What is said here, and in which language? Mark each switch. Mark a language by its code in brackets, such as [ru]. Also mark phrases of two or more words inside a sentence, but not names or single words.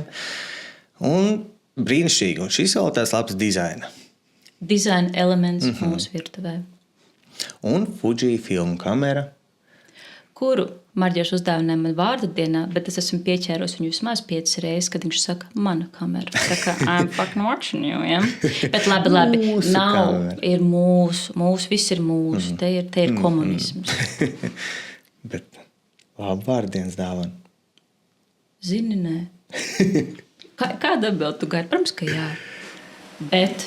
[lv] Un brīnišķīgi, un šis vēl tās labs dizaina. Dizaina elements mūsu virtuvē. Un Fuji filmu kamera. Kuru Marģers uzdāvināja man vārda dienā, bet es esmu pieķēros viņu vismaz 5 reizes, kad viņš saka, mana kamera. Tā kā [en] I'm fucking watching you, [lv] ja? Bet labi, Mūsu nav, kamera. ir mūsu, viss ir mūsu, te ir komunisms. Bet labi vārdienas dāvana. Zini, nē. Kāda atbild tu gari? Protams, ka jā. Bet